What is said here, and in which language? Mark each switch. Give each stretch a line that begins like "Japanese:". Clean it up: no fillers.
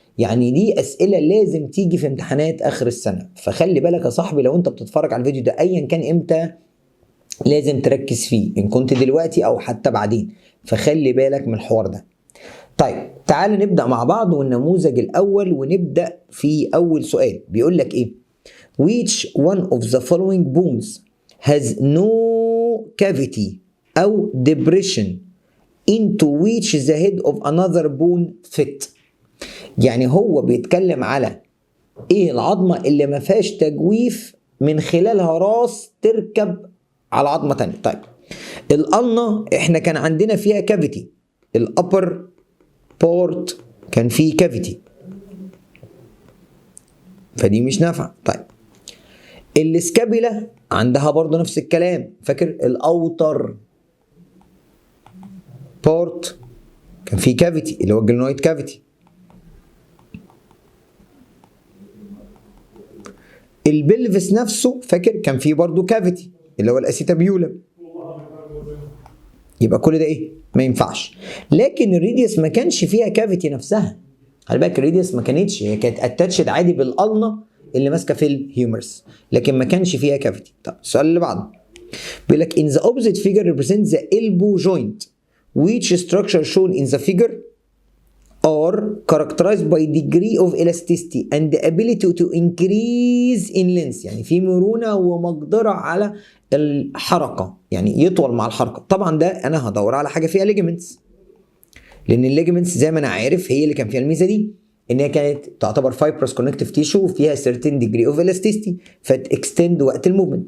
Arabic: يعني دي اسئله لازم تيجي في امتحانات اخر السنه، فخلي بالك يا صاحبي لو انت بتتفرج على الفيديو ده ايا كان امتى لازم تركز فيه، ان كنت دلوقتي او حتى بعدين، فخلي بالك من الحوار ده. طيب تعال نبدا مع بعض، والنموذج الاول ونبدا في اول سؤال. بيقول لك ايه؟
English: which one of the following bones has no cavity او depression into which the head of another bone fit.
Arabic: يعني هو بيتكلم على ايه العظمة اللي ما فيهاش تجويف من خلالها راس تركب على عظمة تانية. طيب القلنة احنا كان عندنا فيها كافيتي، الابر بورت كان فيه كافيتي، فدي مش نافعة. طيب السكابيلا عندها برضو نفس الكلام، فاكر الاوتر بورت كان فيه كافيتي اللي هو الجلنويد كافيتي. البلفس نفسه فاكر كان فيه برضو كافيتي اللي هو الاسيتابيولم. يبقى كل ده ايه؟ ما ينفعش. لكن الريديوس ما كانش فيها كافيتي نفسها، خلي بالك الريديوس ما كانتش، هي كانت اتاتشد عادي بالقلنه اللي ماسكه في الهيومرس، لكن ما كانش فيها كافيتي. طب السؤال اللي بعده بيقول لك
English: in the opposite figure represents the elbow joint which structure shown in the figure are characterized by degree of elasticity and the ability to increase in length.
Arabic: يعني في مرونة ومقدرة على الحركة، يعني يطول مع الحركة. طبعا ده أنا هدور على حاجة فيها ligaments، لأن الليجمنتس زي ما أنا عارف هي اللي كان فيها الميزة دي، إن هي كانت تعتبر
English: fibrous connective tissue
Arabic: وفيها
English: certain degree of elasticity
Arabic: فتextend وقت الموفمنت.